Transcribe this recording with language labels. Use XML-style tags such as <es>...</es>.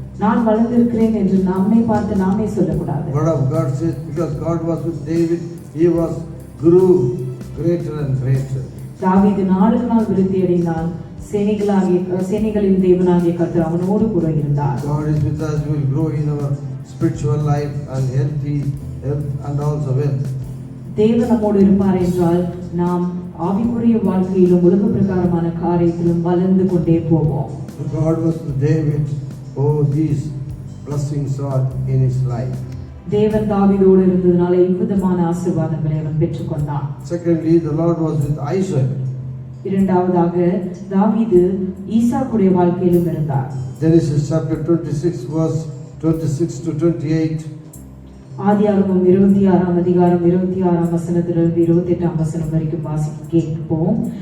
<ta>நான் வளர்ந்திருக்கிறேன் என்று நம்மை பார்த்து நாமே சொல்லக்கூடாது.</ta> <en>Word of God says, because God was with David, he grew greater and greater.</en> <ta>தாவீது நாளுக்கு நாள் விருத்தி அடைந்தான், சேனைகளின் தேவனாகிய கர்த்தர் அவனோடு கூட இருந்தார்.</ta> <en>God is with us, we will grow in our spiritual life and health and also wealth.</en> <ta>தேவன் நம்மோடு இருப்பார் என்றால் நாம் ஆவிக்குரிய வாழ்க்கையிலும் உலக பிரகாரமான காரியத்திலும் வளர்ந்து கொண்டே போவோம்.</ta> <en>God was with David. Oh, these blessings are in his life.</en> <ta>தேவன் தாவீதோடு இருந்ததனால இவ்விதமான ஆசீர்வாதங்களை அவன் பெற்றுக்கொண்டான்.</ta> <en>Secondly, the Lord was with Isaac.</en> <ta>இரண்டாவதாக தாவீது ஈசாக்குடைய வாழ்க்கையிலும் இருந்தார்.</ta> <en>Genesis chapter 26 verse 26 to 28.</en> <ta>ஆதியாகமம் 26ஆம் அதிகாரம் 26ஆம் வசனத்திலிருந்து 28ஆம் வசனம் வரைக்கும் வாசிக்க கேட்போம்.</ta>